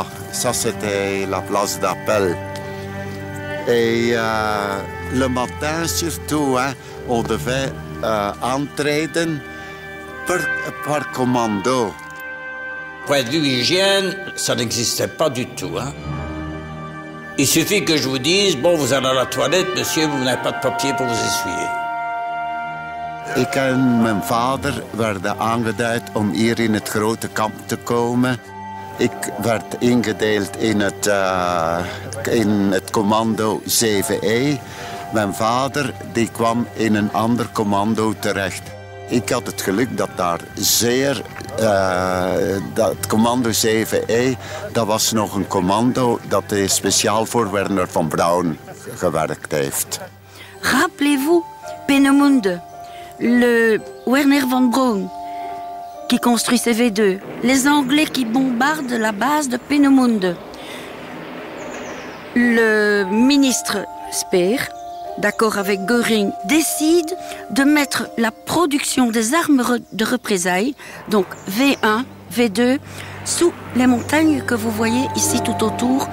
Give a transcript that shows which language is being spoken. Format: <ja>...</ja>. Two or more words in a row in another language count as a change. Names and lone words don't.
<fr>Ça, c'était la place d'appel. Et le matin surtout, hein, on devait entraider par commando. Point de vue hygiène, ça n'existait pas du tout. Hein. Il suffit que je vous dise, bon, vous allez à la toilette, monsieur, vous n'avez pas de papier pour vous essuyer.</fr> <nl>Ik en mijn vader werden aangeduid om hier in het grote kamp te komen. Ik werd ingedeeld in het commando 7E. Mijn vader die kwam in een ander commando terecht. Ik had het geluk dat daar dat commando 7E, dat was nog een commando dat speciaal voor Wernher von Braun gewerkt heeft.</nl> <fr>Rappelez-vous, Peenemünde, le Wernher von Braun qui construit CV2, les Anglais qui bombardent la base de Peenemünde. Le ministre Speer, d'accord avec Göring, décide de mettre la production des armes de représailles, donc V1, V2, sous les montagnes que vous voyez ici tout autour.</fr>